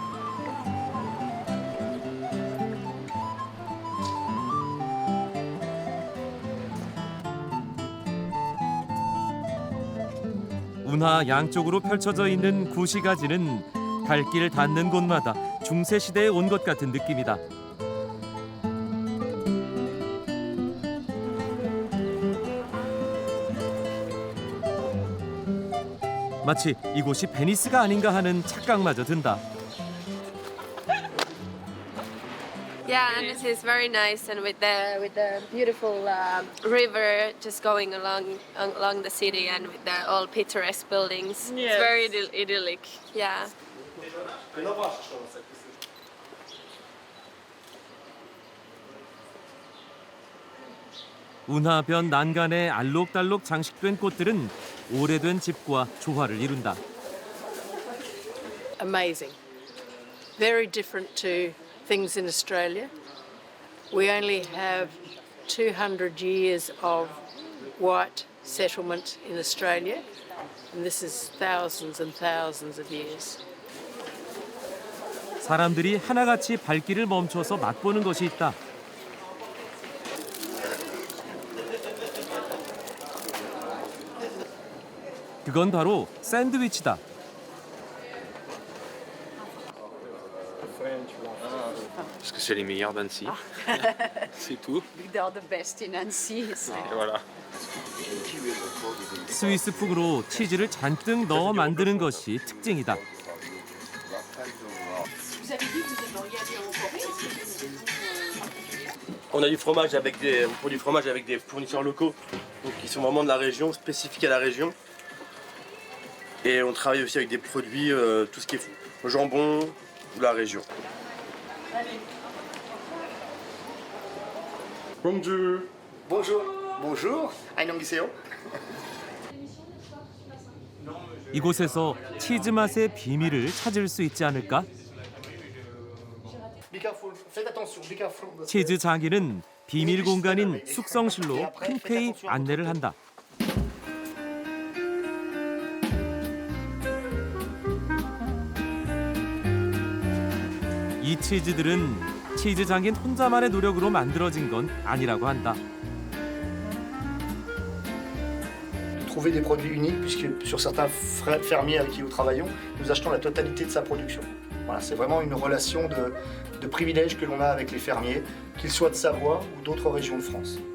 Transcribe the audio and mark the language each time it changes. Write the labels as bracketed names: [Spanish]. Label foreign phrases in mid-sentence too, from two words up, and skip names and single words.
[Korean] 운하 양쪽으로 펼쳐져 있는 구시가지는 발길 닿는 곳마다 중세시대에 온 것 같은 느낌이다. 마치 이곳이 베니스가 아닌가 하는 착각마저 든다. [English] Yeah, and it is very nice, and with the beautiful river just going along the city, and with the all picturesque buildings, Yes. it's very idyllic. Yeah. [Korean] 운하변 난간에 알록달록 장식된 꽃들은 오래된 집과 조화를 이룬다. [English] Amazing. Very different to things in Australia. We only have 200 years of white settlement in Australia, and this is thousands and thousands of years. [Korean] 사람들이 하나같이 발길을 멈춰서 맛보는 것이 있다. 그건 바로 샌드위치다. [French] Parce que c'est les meilleurs d'Annecy. C'est tout. [English] They're the best in Annecy. [French] Et voilà. [Korean] 스위스 푹으로 치즈를 잔뜩 넣어 만드는 것이 특징이다. [French] On a du fromage avec des, on produit du fromage avec des fournisseurs locaux, donc qui sont vraiment de la région, spécifiques à la région. Et on travaille aussi avec des produits, tout ce qui est jambon de la région. Bonjour. Bonjour. Bonjour. [Korean] 안녕하세요. 이곳에서 치즈 맛의 비밀을 찾을 수 있지 않을까? [French] Faites attention, [English] be careful. [Korean] 치즈 장인은 비밀 공간인 숙성실로 흔쾌히 안내를 한다. 이 치즈들은 치즈 장인 혼자만의 노력으로 만들어진 건 아니라고 한다. [French] Trouver des produits uniques, puisque sur certains fermiers avec qui nous travaillons, nous achetons la totalité de sa production. Voilà, c'est vraiment une relation de privilège que l'on a avec les fermiers, qu'ils soient de Savoie ou d'autres régions de France.